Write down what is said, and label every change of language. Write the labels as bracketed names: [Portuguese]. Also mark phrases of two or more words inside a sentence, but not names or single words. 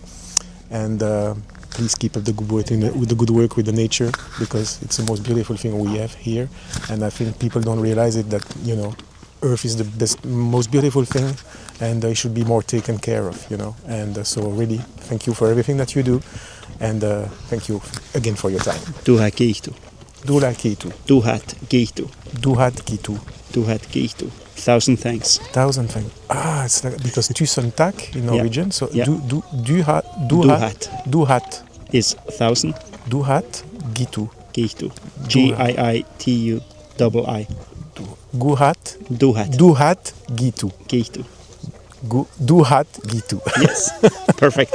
[English] And please keep up the good work with the nature, because it's the most beautiful thing we have here. And I think people don't realize it, that Earth is the most beautiful thing, and it should be more taken care of, And so really, thank you for everything that you do, and thank you again for your time. [Finnish] Duhat kiitu. Duhat kiitu. Duhat kiitu. Duhat kiitu. Tuhat kiitos. [English] 1,000 thanks. 1,000 thanks. Ah, it's like, because 1000 tak in Norwegian, so Yeah. [Finnish] duhat [English] Is 1,000 [Finnish] duhat gitu. kiitos. Giituu. Guhat Duhat. duhat gitu. Kiitos. Duhat gitu. [English] Yes. Perfect.